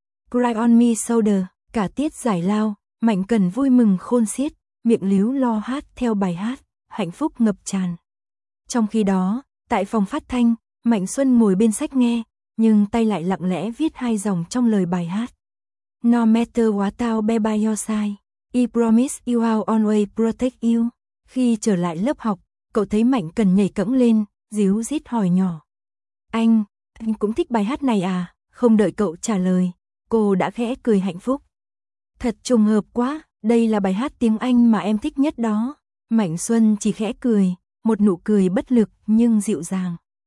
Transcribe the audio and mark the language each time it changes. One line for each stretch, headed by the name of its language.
English: Cry on me shoulder,
Vietnamese: cả tiết giải lao, Mạnh Cần vui mừng khôn xiết, miệng líu lo hát theo bài hát, hạnh phúc ngập tràn. Trong khi đó, tại phòng phát thanh, Mạnh Xuân ngồi bên sách nghe. Nhưng tay lại lặng lẽ viết hai dòng trong lời bài hát.
English: No matter what I'll be by your side, I promise you I'll always protect you.
Vietnamese: Khi trở lại lớp học, cậu thấy Mạnh Cần nhảy cẫng lên, ríu rít hỏi nhỏ. Anh cũng thích bài hát này à? Không đợi cậu trả lời, cô đã khẽ cười hạnh phúc. Thật trùng hợp quá, đây là bài hát tiếng Anh mà em thích nhất đó. Mạnh Xuân chỉ khẽ cười, một nụ cười bất lực nhưng dịu dàng.